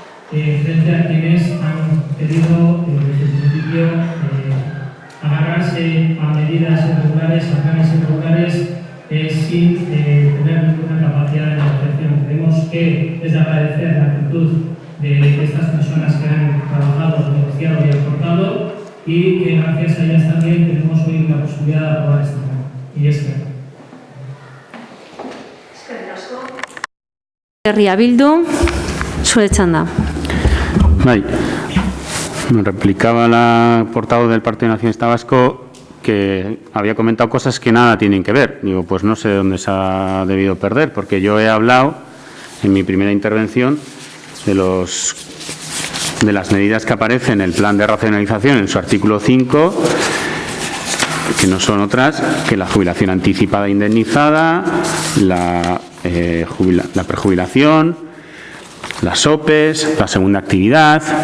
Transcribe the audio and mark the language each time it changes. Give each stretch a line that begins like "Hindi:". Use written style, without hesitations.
Spanish: frente a quienes han querido desde el principio agarrarse a medidas irregulares, a planes irregulares, sin tener ninguna capacidad de negociación. Creemos que es de agradecer la actitud de estas personas que han trabajado, negociado y aportado, y que gracias a ellas también tenemos hoy la posibilidad de aprobar este plan. Y es que
Basque: Herria Bildu, zure txanda.
Spanish: Bai, me replicaba la portavoz del Partido Nacionalista Vasco que había comentado cosas que nada tienen que ver. Digo, pues no sé dónde se ha debido perder, porque yo he hablado en mi primera intervención de las medidas que aparecen en el plan de racionalización en su artículo 5, que no son otras que la jubilación anticipada indemnizada, la prejubilación, las OPEs, la segunda actividad.